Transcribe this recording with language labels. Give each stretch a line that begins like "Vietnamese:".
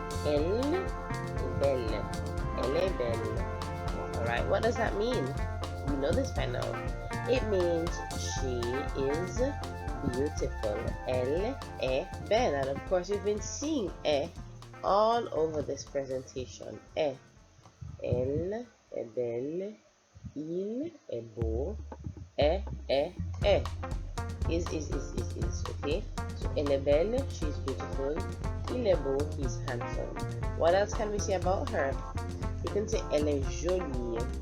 French: Elle est belle. Elle est belle.
English: Alright, what does that mean? know this by now. It means she is beautiful.
French: Elle est belle.
English: And of course, we've been seeing est all over this presentation.
French: Est. Elle est belle. Il est beau. Est. Is.
English: Okay? So,
French: elle est belle,
English: she's beautiful.
French: Il est beau,
English: he's handsome. What else can we say about her? We can say
French: elle est jolie.